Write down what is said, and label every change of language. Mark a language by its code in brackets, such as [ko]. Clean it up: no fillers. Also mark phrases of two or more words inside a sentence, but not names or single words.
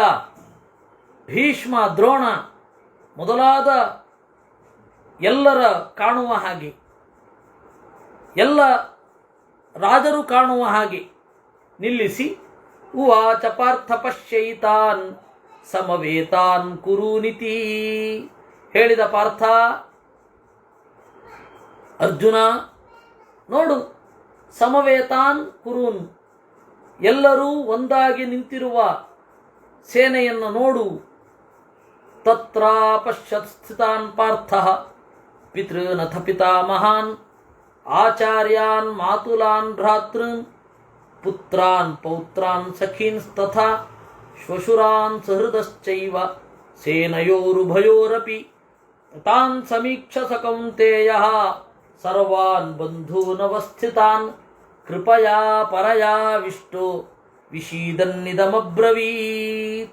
[kn] ಭೀಷ್ಮ, ದ್ರೋಣ ಮೊದಲಾದ ಎಲ್ಲರ ಕಾಣುವ ಹಾಗೆ, ಎಲ್ಲ ರಾಜರು ಕಾಣುವ ಹಾಗೆ ನಿಲ್ಲಿಸಿ, [sa] ಉವಾಚ ಪಾರ್ಥ ಪಶ್ಯೈತಾನ್ ಸಮವೇತಾನ್ ಕುರುನಿತಿ. [kn] ಹೇಳಿದ ಪಾರ್ಥ, ಅರ್ಜುನ ನೋಡು, [sa] ಸಮವೇತಾನ್ ಕುರುನ್, [kn] ಎಲ್ಲರೂ ಒಂದಾಗಿ ನಿಂತಿರುವ ಸೇನೆಯನ್ನು ನೋಡು. [sa] ತತ್ರ ಪಶ್ಯತ್ ಸ್ಥಿತಾನ್ ಪಾರ್ಥ ಪಿತೃನಥ ಪಿತಾಮಹಾನ್ ಆಚಾರ್ಯಾನ್ ಮಾತುಲಾನ್ ಭ್ರಾತೃನ್ ಪುತ್ರಾನ್ ಪೌತ್ರಾನ್ ಸಖೀನ್ ತಥಾ ಶ್ವಶುರಾನ್ ಸಹೃದಶ್ಚೈವ ಸೇನಯೋರುಭಯೋರಪಿ ತಾನ್ ಸಮೀಕ್ಷ ಸ ಕೌಂತೇಯಃ ಸರ್ವಾನ್ ಬಂಧೂನವಸ್ಥಿತಾನ್ ಕೃಪಯಾ ಪರಯಾ ವಿಷ್ಟೋ ವಿಷೀದನ್ನಿದಮಬ್ರವೀತ್.